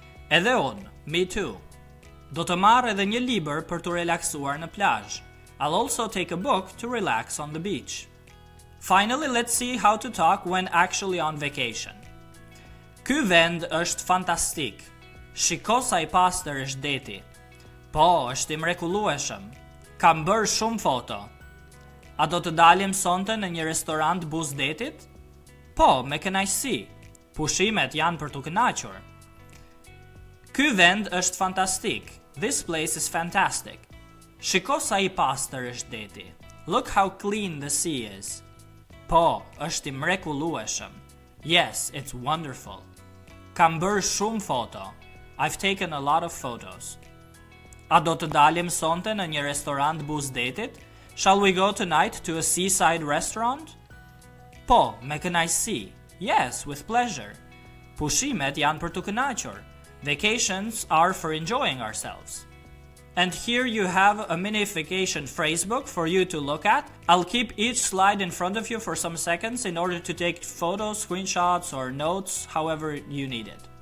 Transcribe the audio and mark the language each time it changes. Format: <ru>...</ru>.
<sq>Edhe unë,</sq> <en>me too.</en> <sq>Do të marr edhe një libër për të relaksuar në plazh.</sq> <en>I'll also take a book to relax on the beach. Finally, let's see how to talk when actually on vacation.</en> <sq>Ky vend është fantastik. Shiko sa I pastër është deti. Po, është I mrekullueshëm. Kam bërë shumë foto. A do të dalim sonte në një restorant Buzdetit? Po, me kënaqësi. Pushimet janë për të kënaqur. Ky vend është fantastik.</sq> <en>This place is fantastic.</en> <sq>Shiko sa I pastër është deti.</sq> <en>Look how clean the sea is.</en> <sq>Po, është I mrekullueshëm.</sq> <en>Yes, it's wonderful.</en> <sq>Kam bërë shumë foto.</sq> <en>I've taken a lot of photos.</en> <sq>A do të dalim sonte në një restorant Buzdetit?</sq> <en>Shall we go tonight to a seaside restaurant?</en> <sq>Po, me kënaqësi.</sq> <en>Yes, with pleasure.</en> <sq>Pushimet janë për të kënaqur.</sq> <en>Vacations are for enjoying ourselves. And here you have a mini vacation phrasebook for you to look at. I'll keep each slide in front of you for some seconds in order to take photos, screenshots, or notes, however you need it.</en>